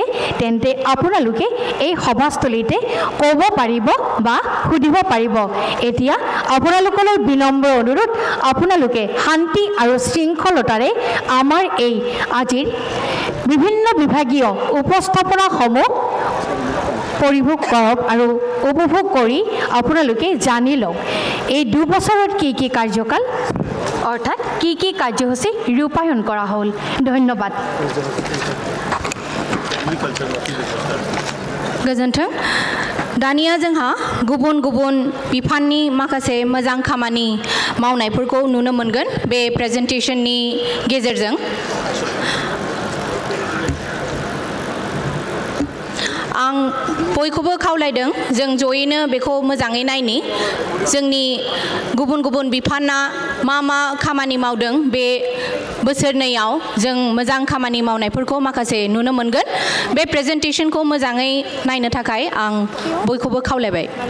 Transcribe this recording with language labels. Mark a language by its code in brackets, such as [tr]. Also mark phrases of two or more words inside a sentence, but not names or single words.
[as] তেন্তে আপোনালোকে এই সভাস্থলীতে ক'ব পাৰিব বা সুধিব পাৰিব এতিয়া আপোনালোকলৈ বিনম্ৰ অনুৰোধ আপোনালোকে শান্তি আৰু শৃংখলতাৰে আমাৰ এই আজিৰ বিভিন্ন বিভাগীয় উপস্থাপনাসমূহ পৰিভোগ কৰক আৰু উপভোগ কৰি আপোনালোকে জানি লওক এই 2 বছৰত কি কাৰ্যকাল অৰ্থাৎ কি কাৰ্যসূচী ৰূপায়ণ কৰা হ'ল ধন্যবাদ [brx] गोजोन्थों दानिया जोंहा गुबुन गुबुन बिफाननि माखासे मोजां खामानि मावनायफोरखौ नुनो मोनगोन बे प्रेजेन्टेशननि गेजेरजों आं बयखौबो खावलायदों जों जयैनो बेखौ मोजाङै नायनि जोंनि गुबुन गुबुन बिफाना मा खामानि मावदों बे बोसोरनैयाव जों मोजां खामानि मावनायफोरखौ माखासे नुनो मोनगोन बे प्रेजेन्टेशनखौ मोजाङै नायनो थाखाय आं बयखौबो खावलायबाय